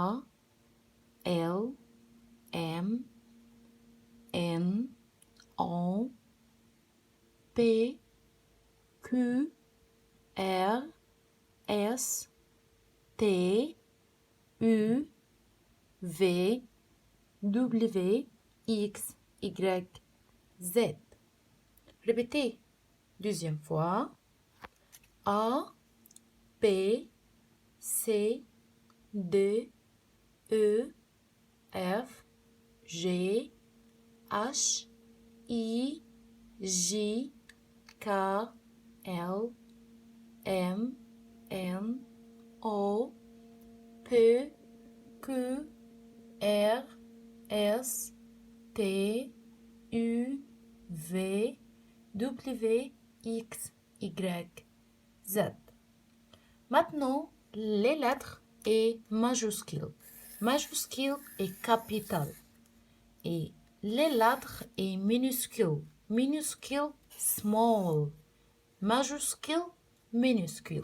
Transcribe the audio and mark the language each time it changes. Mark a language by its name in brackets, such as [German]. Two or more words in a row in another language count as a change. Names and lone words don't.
[French] L M N O P Q R S T U V W X Y Z. Répétez. Deuxième fois. A B C D E F G H I J K L M N O P Q R S T U V W X Y Z. Maintenant, les lettres et majuscules. Majuscule et capital. Et les lettres et minuscules. Minuscule, small. Majuscule, minuscule.